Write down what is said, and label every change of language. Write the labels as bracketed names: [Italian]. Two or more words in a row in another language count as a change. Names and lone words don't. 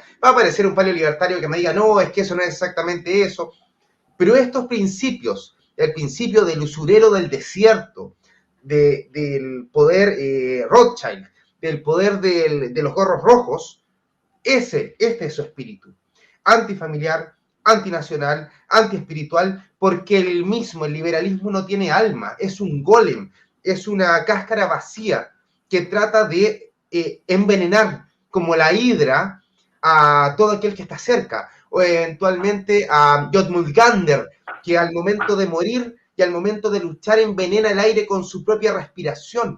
[Spanish] Va a aparecer un paleo libertario que me diga, no, es que eso no es exactamente eso. Pero estos principios, el principio del usurero del desierto, del poder Rothschild, del poder de los gorros rojos, este es su espíritu. Antifamiliar, antinacional, antiespiritual, porque el liberalismo no tiene alma, es un golem, es una cáscara vacía que trata de envenenar como la hidra a todo aquel que está cerca, o eventualmente a Jodmungandr, que al momento de morir y al momento de luchar envenena el aire con su propia respiración.